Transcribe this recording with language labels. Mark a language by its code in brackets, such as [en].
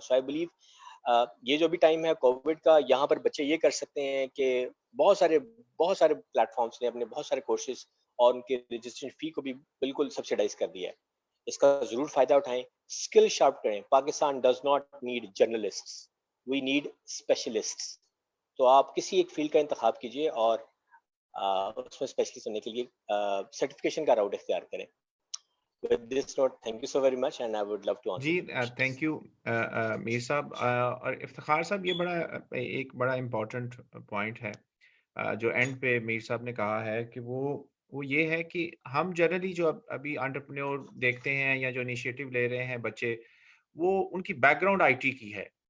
[en] so I believe [ur] یہ جو بھی ٹائم ہے کووڈ کا, یہاں پر بچے یہ کر سکتے ہیں کہ بہت سارے پلیٹ فارمس نے اپنے بہت سارے کورسز اور ان کے رجسٹریشن فی کو بھی بالکل سبسیڈائز کر دیا ہے. اس کا ضرور فائدہ اٹھائیں, اسکل شارپ کریں. [en] Pakistan does not need journalist, we need specialists. [ur] تو آپ کسی ایک فیلڈ کا انتخاب کیجیے اور اس میں اسپیشلسٹ ہونے کے لیے سرٹیفکیشن کا راؤٹ اختیار کریں. [en] With this note, thank you so very much, and I would love to answer [ur] جی [en] your questions. [ur] Thank you میر صاحب اور افتخار صاحب. یہ ایک بڑا امپورٹنٹ پوائنٹ ہے جو اینڈ پہ میر صاحب نے کہا ہے کہ وہ یہ ہے کہ ہم جنرلی جو ابھی انٹرپرینور دیکھتے ہیں یا جو انیشیٹو لے رہے ہیں بچے, وہ ان کی بیک گراؤنڈ آئی ٹی کی ہے.